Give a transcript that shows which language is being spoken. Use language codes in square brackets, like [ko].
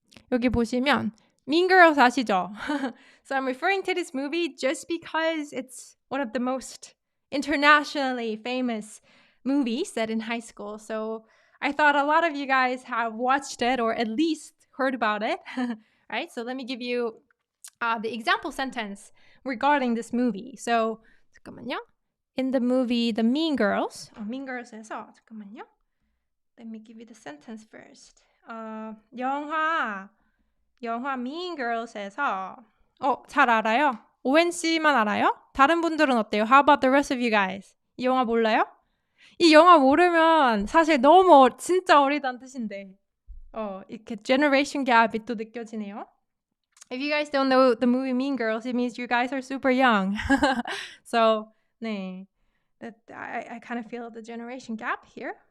[ko] 여기 보시면 Mean Girls 아시죠? [en] So I'm referring to this movie just because it's one of the most internationally famous movies set in high school. So I thought a lot of you guys have watched it or at least heard about it. Right? So let me give you the example sentence regarding this movie. [ko] So 잠깐만요. [en] In the movie The Mean Girls, Mean Girls에서 [ko] 잠깐만요. [en] Let me give you the sentence first. [ko] 영화 Mean Girls에서 잘 알아요? 오웬 씨만 알아요? 다른 분들은 어때요? [en] How about the rest of you guys? [ko] 이 영화 몰라요? 이 영화 모르면 사실 너무 진짜 어리다는 뜻인데 이렇게 [en] generation gap [ko] 이 또 느껴지네요. [en] If you guys don't know the movie Mean Girls, it means you guys are super young. So [ko] 네, [en] I kind of feel the generation gap here.